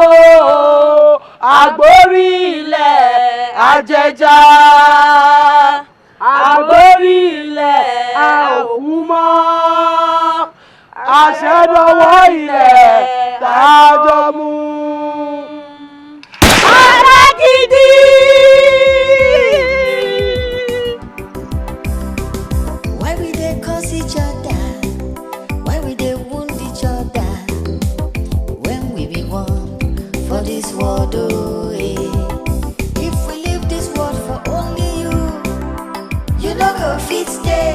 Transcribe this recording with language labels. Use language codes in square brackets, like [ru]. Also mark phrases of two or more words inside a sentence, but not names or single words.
[yo] Agbórí ilẹ̀ ajẹja. Agbórí ilẹ̀ òkú mọ́. Àṣẹdọwọ́ ilẹ̀ tàjọ mú. Alágídí! [pcm] Why we dey curse each other? Why we dey wound each other? When we be one for this world, oh eh. If we leave this world for only you, you no go fit stay.